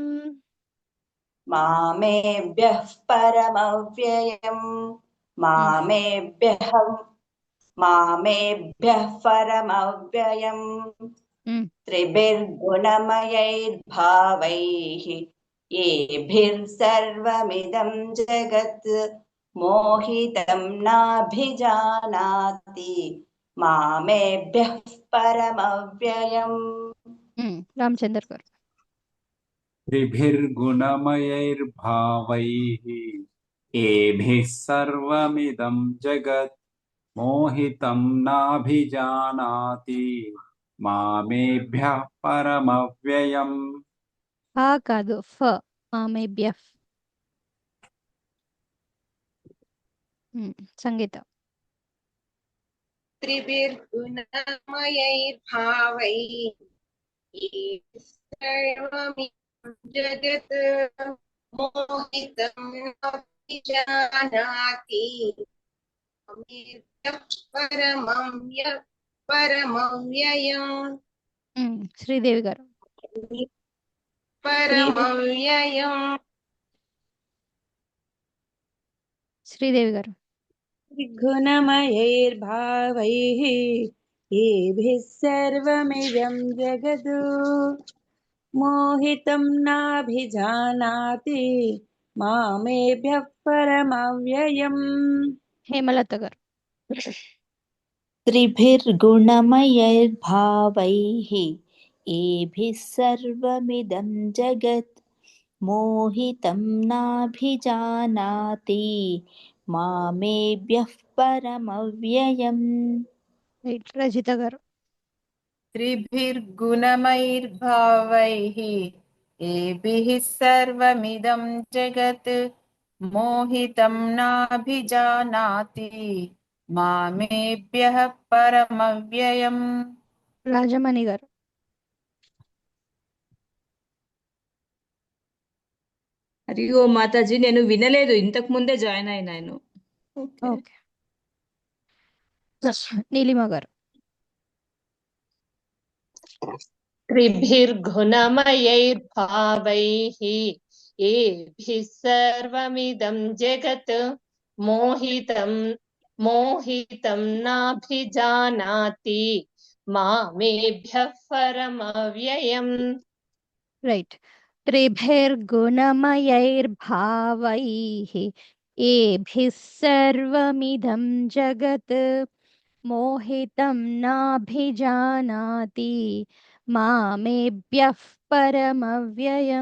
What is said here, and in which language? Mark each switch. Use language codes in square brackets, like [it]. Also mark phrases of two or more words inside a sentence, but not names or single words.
[sa] मामेभ्यः परमव्ययम् मामेभ्यः परमव्ययम् त्रिभिर्गुणमयैर्भावैः एभिर्सर्वमिदं जगत् मोहितं नाभिजानाति मामेभ्यः परमव्ययम् [te] రామచందర్ గారు. [sa] त्रिभिर्गुणमयैर्भावैः एभिः सर्वमिदं जगत् मोहितं नाभिजानाति मामेभ्यः परमव्ययम् [te] ఆ కాదు ఫ మామేభ్య. సంగీత. [sa] त्रिभिर्गुणमयैर्भावैः सर्वमिदं जगत् मोहितं नाभिजानाति मामेभ्यः परमव्ययम् [te] శ్రీదేవి గారు. [sa] परमव्ययम् [te] శ్రీదేవి గారు. [sa] त्रिगुणमयैर्भावैः येभिः सर्वमिदं जगत् मोहितं नाभिजानाति मामेभ्यः परमव्ययम् [te] హేమలత గారు. [sa] त्रिभिर्गुणमयैर्भावैः एभिः सर्वमिदं जगत् मोहितं नाभिजानाति मामेभ्यः परमव्ययम् [te] రైట్. రజిత గారు. [sa] त्रिभिर्गुणमैर्भावैः एभिः सर्वमिदं जगत् मोहितं नाभिजानाति मामेभ्यः परमव्ययम् [te] రాజమణి గారు. అయ్యో మాతాజీ నేను వినలేదు, ఇంతకు ముందే జాయిన్ అయినాను. ఓకే. నీలిమ గారు. [sa] त्रिभिर्गुणमयैर्भावैः एभिः सर्वमिदं जगत् मोहितं नाभिजानाति मामेभ्यः परमव्ययम् [te] రైట్. [sa] త్రిభిర్గుణమయైర్భావైః ఏభిः సర్వమిదం జగత్ మోహితం నాభిజానాతి మామేభ్యః పరమవ్యయం.